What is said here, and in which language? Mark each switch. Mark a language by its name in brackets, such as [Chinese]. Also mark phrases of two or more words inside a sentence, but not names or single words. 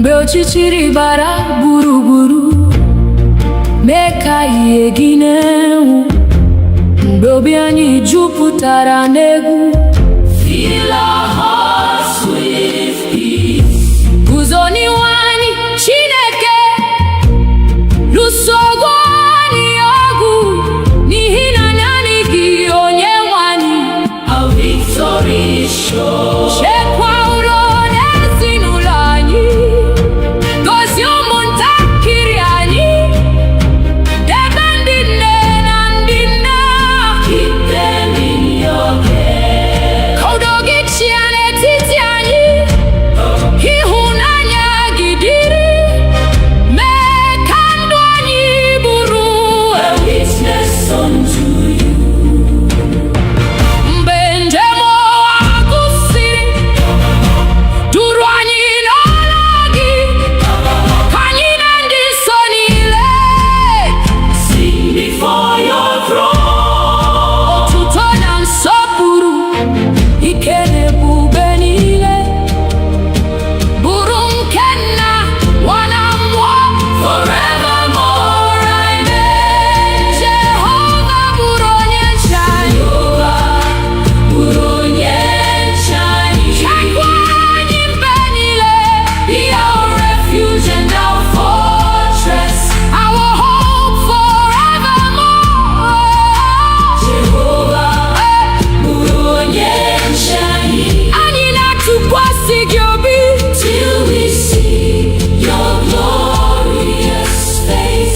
[Igbo] ọchịchịrị bara gburugburu, mee ka ihe gị na-enwu. Mgbe obi anyị jupụtara n'egwu, [English] Fill our hearts with peace. [Igbo] guzo n'ihu anyị Chineke, lụso ọgụ anyị ọgụ, n'ihi na naanị gị onye nwe anyị. [English] Our victory is sure. [Igbo] Chekwa udo n'ezinụlọ anyị, gozie ụmụntakịrị anyị, debe ndị nne na ndị nna. [English] Keep them in your care. [Igbo] Ka udo gị chịa n'etiti anyị, ịhụnanya gị dịrị, mee ka ndụ anyị bụrụ [English] A witness unto you. [Igbo] mgbe njem ụwa gụsịrị. Duru anyị n'ọla gị, ka anyị na ndị nsọ niile [English] Sing before your throne. [Igbo] otuto na nsọpụrụ, ike na ebube niile bụrụ nke Nna, Nwa na Mmụọ [English] Forevermore, amen. [Igbo] Jehova bụrụ onye nche anyị. Jehovah, bụrụ onye nche anyị. Chekwa anyị mgbe niile, [English] Be our refuge and our fortress. our hope forevermore. [Igbo] Jehovah, bụrụ onye nche anyị. Anyị na-atụkwasị gị obi, [English] Till we see your glorious face.